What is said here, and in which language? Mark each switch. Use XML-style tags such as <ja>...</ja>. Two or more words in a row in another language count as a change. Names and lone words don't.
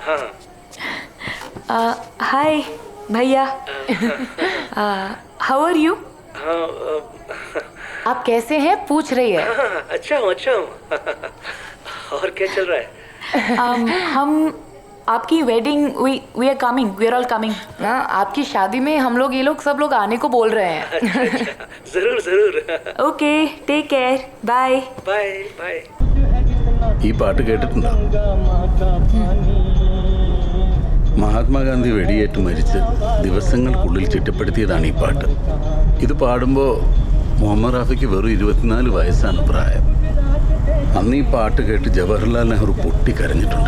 <en>hi भैया, how are you?</en> <hi>आप कैसे हैं पूछ रही है। अच्छा हूँ। और क्या चल रहा है? हम आपकी</hi> <en>wedding we are coming, we are all coming.</en> <hi>आपकी शादी में हम लोग ये लोग सब लोग आने को बोल रहे हैं। अच्छा, जरूर।</hi> <en>okay, take care, bye bye.</en> <ml>ഈ പാട്ട് കേട്ടിട്ടുണ്ടോ? മഹാത്മാഗാന്ധി വെടിയേറ്റ് മരിച്ച് ദിവസങ്ങൾക്കുള്ളിൽ ചിട്ടപ്പെടുത്തിയതാണ് ഈ പാട്ട്. ഇത് പാടുമ്പോൾ മുഹമ്മദ് റാഫിക്ക് വെറും 24 വയസ്സാണ് പ്രായം. അന്ന് ഈ പാട്ട് കേട്ട് ജവഹർലാൽ നെഹ്റു പൊട്ടിക്കരഞ്ഞിട്ടുണ്ട്.</ml>